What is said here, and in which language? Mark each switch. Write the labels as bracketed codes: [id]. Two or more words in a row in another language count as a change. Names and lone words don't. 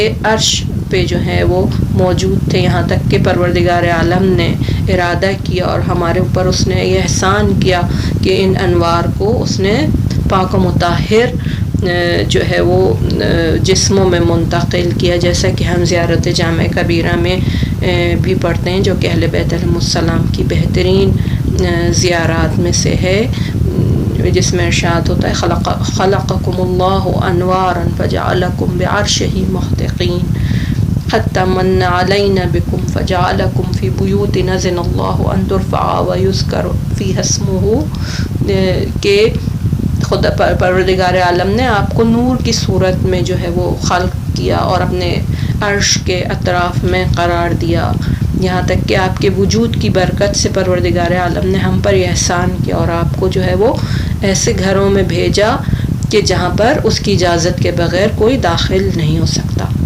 [ur] عرش پہ جو ہے وہ موجود تھے، یہاں تک کہ پروردگار عالم نے ارادہ کیا اور ہمارے اوپر اس نے یہ احسان کیا کہ ان انوار کو اس نے پاک و مطہر جو ہے وہ جسموں میں منتقل کیا، جیسا کہ ہم زیارت جامع کبیرہ میں بھی پڑھتے ہیں، جو کہ اہل بیت [ar] علیہ السلام [ur] کی بہترین زیارات میں سے ہے، جس میں ارشاد ہوتا ہے [ar] خلقکم اللہ انوارا فجعلکم بعرشہ محتقین حتی من علینا بکم فجعلکم فی بیوت نذن اللہ ان ترفع ویذکر فیہا اسمہ، [ur] کہ خدا پروردگار عالم نے آپ کو نور کی صورت میں جو ہے وہ خلق کیا اور اپنے عرش کے اطراف میں قرار دیا، یہاں تک کہ آپ کے وجود کی برکت سے پروردگار عالم نے ہم پر یہ احسان کیا اور آپ کو جو ہے وہ ایسے گھروں میں بھیجا کہ جہاں پر اس کی اجازت کے بغیر کوئی داخل نہیں ہو سکتا۔